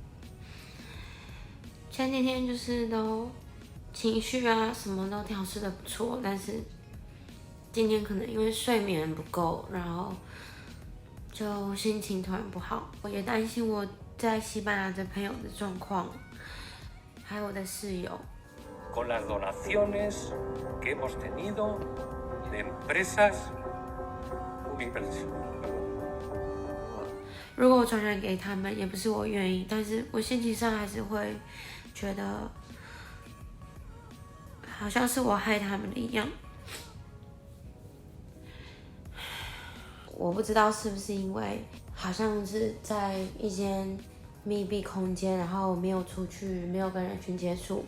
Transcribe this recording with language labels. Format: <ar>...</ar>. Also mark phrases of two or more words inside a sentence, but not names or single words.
<zh>前几天就是都情绪啊什么都调试的不错，但是今天可能因为睡眠不够，然后就心情突然不好。我也担心我在西班牙的朋友的状况，还有我的室友。</zh> <es>Con las donaciones que hemos tenido de empresas universales.</es> <zh>如果我传染给他们，也不是我愿意，但是我心情上还是会觉得好像是我害他们的一样。我不知道是不是因为好像是在一间密闭空间，然后没有出去，没有跟人群接触。</zh>